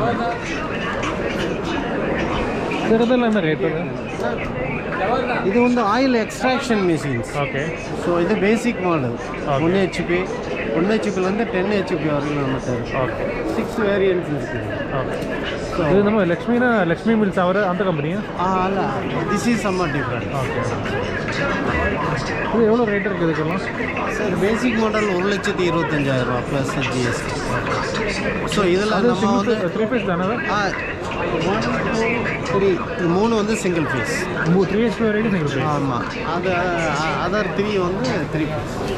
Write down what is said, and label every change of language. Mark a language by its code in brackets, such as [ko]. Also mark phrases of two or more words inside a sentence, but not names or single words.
[ml] ചെറുതല്ല എന്താ റേറ്റ്? [kn] ಇದು ಒಂದು [en] oil extraction machines. [kn] ಓಕೆ. ಸೊ ಇದು [en] basic model. [kn] 1 HP 1 HP 10 HP ವರೆಗೂ ನಮ್ಮತ್ತೆ. ಓಕೆ. 6 ವೇರಿಯಂಟ್ಸ್ ಇರ್ತದೆ. ಓಕೆ. ಇದು ನಮ್ಮ ಲಕ್ಷ್ಮೀ ಮಿಲ್ಸ್ ಅವರ ಅಂತ ಕಂಪನಿಯಾ? [en] ಅಲ್ಲ, this is summer different. [ta] ஓகே. இது எவ்வளோ ரேட் இருக்குது இதுக்கெல்லாம்? சார் [en] basic model [ta] 1,25,000 ப்ளஸ் GST. ஸோ இதில் நம்ம வந்து 3 பீஸ் தானே? 1 2 3 மூணு வந்து சிங்கிள் பீஸ். 3 HP வரைக்கும் சிங்கிள் பீஸ். ஆமாம். அது அதர் 3 வந்து 3 பீஸ்.